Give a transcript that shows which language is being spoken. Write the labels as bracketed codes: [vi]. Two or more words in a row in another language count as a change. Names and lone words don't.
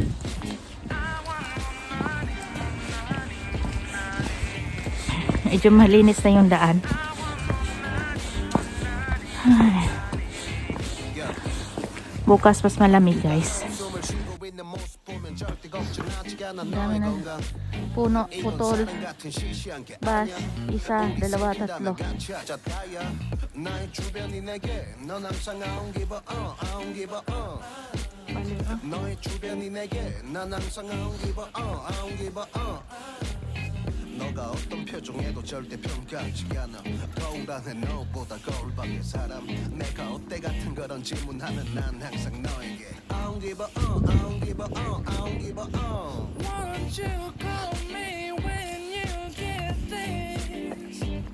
[tl] Medyo malinis na yung daan. Ay. Bukas mas malamig, guys. Ang dami na puno, putol, bus, 1, 2, 3. [ko] 너가 어떤 표정에도 절대 평가하지 않아. 거울 안에 너보다 거울 밖의 사람. 내가 어때 같은 그런 질문하는 난 항상 너에게 [en] I don't give a I don't give a I don't give a Won't you call me when you get this?